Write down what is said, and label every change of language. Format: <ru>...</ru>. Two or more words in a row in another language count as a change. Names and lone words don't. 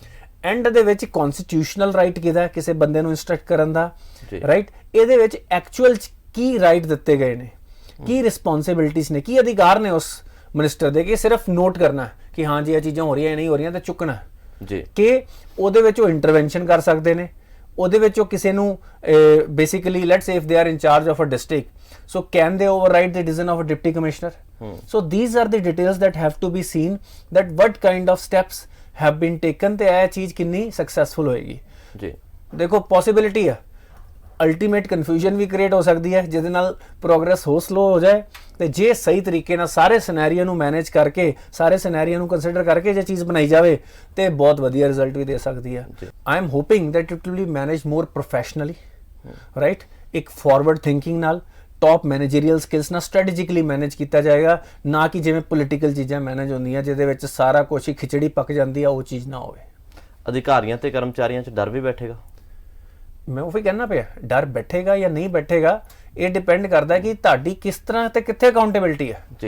<pa>ਐਂਡ ਦੇ ਵਿੱਚ</pa> <en>constitutional right</en> <pa>ਕਿਹਦਾ, ਕਿਸੇ ਬੰਦੇ ਨੂੰ ਇੰਸਟਰਕਟ ਕਰਨ ਦਾ ਰਾਈਟ, ਇਹਦੇ ਵਿੱਚ ਐਕਚੁਅਲ ਕੀ ਰਾਈਟ ਦਿੱਤੇ ਗਏ ਨੇ, ਕੀ ਰਿਸਪੌਂਸਿਬਿਲਿਟੀਜ਼ ਨੇ, ਕੀ ਅਧਿਕਾਰ ਨੇ ਉਸ ਮਿਨਿਸਟਰ ਦੇ, ਕਿ ਸਿਰਫ ਨੋਟ ਕਰਨਾ ਕਿ ਹਾਂ ਜੀ ਇਹ ਚੀਜ਼ਾਂ ਹੋ ਰਹੀਆਂ ਨਹੀਂ ਹੋ ਰਹੀਆਂ ਤੇ ਚੁੱਕਣਾ ਜੀ, ਕਿ ਉਹਦੇ ਵਿੱਚ ਉਹ ਇੰਟਰਵੈਂਸ਼ਨ ਕਰ ਸਕਦੇ ਨੇ, ਉਹਦੇ ਵਿੱਚ ਉਹ ਕਿਸੇ ਨੂੰ ਬੇਸਿਕਲੀ</pa> <en>let's say if they are in charge of a district, so can they override the decision of a deputy commissioner? So these are the details that have to be seen, that what kind of steps have been taken</en> <pa>ਤੇ ਇਹ ਚੀਜ਼ ਕਿੰਨੀ ਸਕਸੈਸਫੁਲ ਹੋਏਗੀ ਜੀ। ਦੇਖੋ, ਪੋਸਿਬਿਲਿਟੀ ਹੈ</pa> <en>ultimate confusion</en> <pa>ਵੀ ਕ੍ਰੀਏਟ ਹੋ ਸਕਦੀ ਹੈ, ਜਿਹਦੇ ਨਾਲ ਪ੍ਰੋਗਰੈਸ ਹੋ ਸਲੋ ਹੋ ਜਾਏ, ਤੇ ਜੇ ਸਹੀ ਤਰੀਕੇ ਨਾਲ ਸਾਰੇ ਸਿਨੈਰੀਓ ਨੂੰ ਮੈਨੇਜ ਕਰਕੇ, ਸਾਰੇ ਸਿਨੈਰੀਓ ਨੂੰ ਕੰਸੀਡਰ ਕਰਕੇ ਜੇ ਚੀਜ਼ ਬਣਾਈ ਜਾਵੇ ਤੇ ਬਹੁਤ ਵਧੀਆ ਰਿਜ਼ਲਟ ਵੀ ਦੇ ਸਕਦੀ ਹੈ।</pa> <en>I am hoping that it will be managed more professionally, right,</en> <pa>ਇੱਕ</pa> <en>forward thinking</en> <pa>ਨਾਲ,</pa> <en>top managerial skills</en> <pa>ਨਾਲ</pa> <en>strategically manage</en> <pa>ਕੀਤਾ ਜਾਏਗਾ, ਨਾ ਕਿ ਜਿਵੇਂ ਪੋਲੀਟੀਕਲ ਚੀਜ਼ਾਂ ਮੈਨੇਜ ਹੁੰਦੀਆਂ ਜਿਹਦੇ ਵਿੱਚ ਸਾਰਾ ਕੁਝ ਹੀ ਖਿਚੜੀ ਪੱਕ ਜਾਂਦੀ ਆ, ਉਹ ਚੀਜ਼ ਨਾ ਹੋਵੇ। ਅਧਿਕਾਰੀਆਂ ਤੇ ਕਰਮਚਾਰੀਆਂ 'ਚ ਡਰ ਵੀ ਬੈਠੇਗਾ? ਮੈਂ ਉਹ ਵੀ ਕਹਿਣਾ ਪਿਆ, ਡਰ ਬੈਠੇਗਾ ਜਾਂ ਨਹੀਂ ਬੈਠੇਗਾ ਇਹ ਡਿਪੈਂਡ ਕਰਦਾ ਕਿ ਤੁਹਾਡੀ ਕਿਸ ਤਰ੍ਹਾਂ ਤੇ ਕਿੱਥੇ ਅਕਾਊਂਟੇਬਿਲਿਟੀ ਹੈ ਜੀ।</pa>